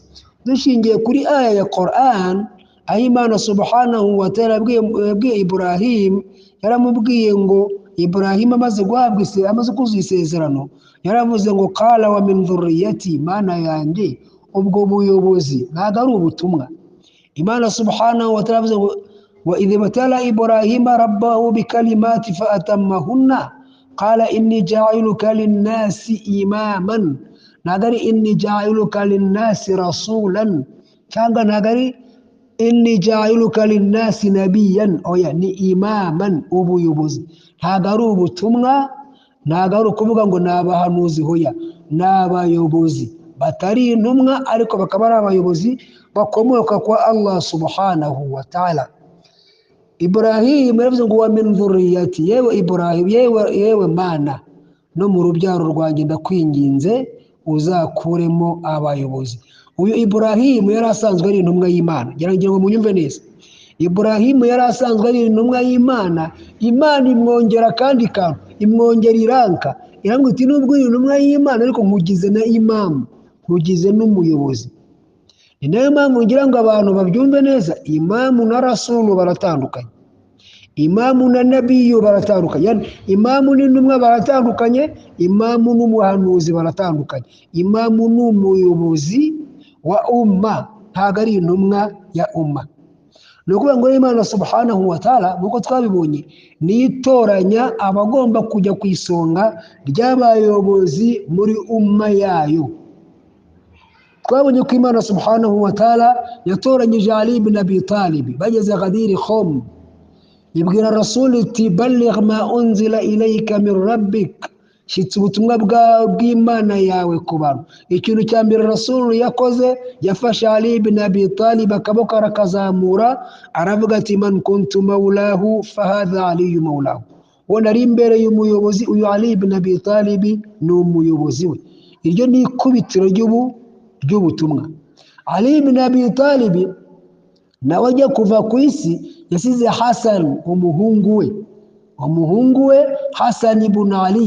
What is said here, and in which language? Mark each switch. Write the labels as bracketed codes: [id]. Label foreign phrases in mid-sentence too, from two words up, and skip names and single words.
[rw] Dushingiye kuri aya ya Quran, aho Imana [ar] سبحانه وتعالى [rw] yabwiye Ibrahim, yaramubwiye ngo Ibrahim amaze kuzuza isezerano, yaravuze ngo [ar] قال ومن ذريتي, [rw] Mana yanjye. Ubwo buyobozi ntabwo ari ubutumwa. [ar] Imana سبحانه وتعالى [rw] yavuze ngo [ar] وإذ ابتلى إبراهيم ربه بكلمات فأتمهن قال إني جاعلك للناس إماما. [rw] Ntabwo ari [ar] إني جاعلك للناس رسولا, [rw] cyangwa ntabwo ari [ar] إني جاعلك للناس نبيا. [rw] Oya, ni imaman, ubuyobozi. Ntabwo ari ubutumwa, ntabwo ari ukuvuga ngo ni abahanuzi. Hoya, ni abayobozi batari intumwa ariko bakaba ari abayobozi bakomoka kwa Allah [ar] سبحانه وتعالى. [rw] Ibrahim yaravuze ngo [ar] ومن ذريتي, [rw] yewe Ibrahim, yewe Mana, no mu rubyaro rwanjye ndakwinginze uzakuremo abayobozi. Uyu Ibrahim yari asanzwe ari intumwa y'Imana. Ngira ngo munyumve neza. Ibrahim yari asanzwe ari intumwa y'Imana. Imana imwongera kandi kantu, imwongera iranka. Iramubwira iti nubwo uri intumwa y'Imana ariko nkugize na imamu, nkugize n'umuyobozi. Ni nayo mpamvu ngira ngo abantu babyumve neza, imamu na rasulu baratandukanye, imamu na nabiyo baratandukanye. Yani imamu n'intumwa baratandukanye, imamu n'umuhanuzi baratandukanye. Imamu n'umuyobozi wa umma, ntabwo ari intumwa ya umma. Ni ukuvuga ngo Imana [ar] سبحانه وتعالى, [rw] nk'uko twabibonye, niyo itoranya abagomba kujya ku isonga ry'abayobozi muri umma yayo. Twabonye ko Imana [ar] سبحانه وتعالى [rw] yatoranyije Ali ibn Abi Talib. Bageze Ghadir Khum, ibwira Rasul iti [ar] بلغ ما أنزل إليك من ربك, [rw] shitsa ubutumwa bw'Imana yawe ku bantu. Ikintu cya mbere Rasul yakoze, yafashe Ali ibn Abi Talib akaboko arakazamura, aravuga ati [ar] من كنت مولاه فهذا علي مولاه. [rw] Uwo nari imbere y'umuyobozi, uyu Ali ibn Abi Talib ni umuyobozi we. Iryo ni ikubitiro ry'ubutumwa. Ali ibn Abi Talib nawe ajya kuva ku isi yasize Hasan, umuhungu we Hasan ibn Ali.